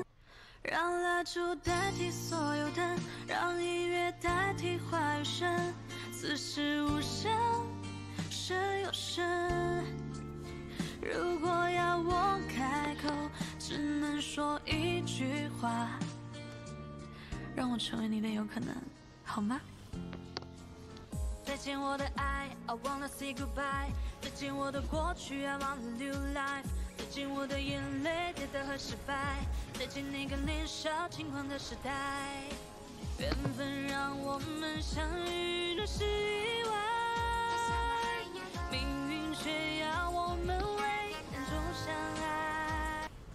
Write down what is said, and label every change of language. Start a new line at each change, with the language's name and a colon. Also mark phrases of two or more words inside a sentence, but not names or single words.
Chinese: 让蜡烛代替所有灯，让音乐代替话语声，此时无声胜有声。如果要我开口，只能说一句话，让我成为你的有可能，好吗？再见我的爱
English: I wanna say goodbye，
Chinese: 再见我的过去
English: I want a new life，
Chinese: 再见我的眼泪跌倒和失败，再见那个年少轻狂的时代。缘分让我们相遇的是意外，命运却要我们为难中相爱。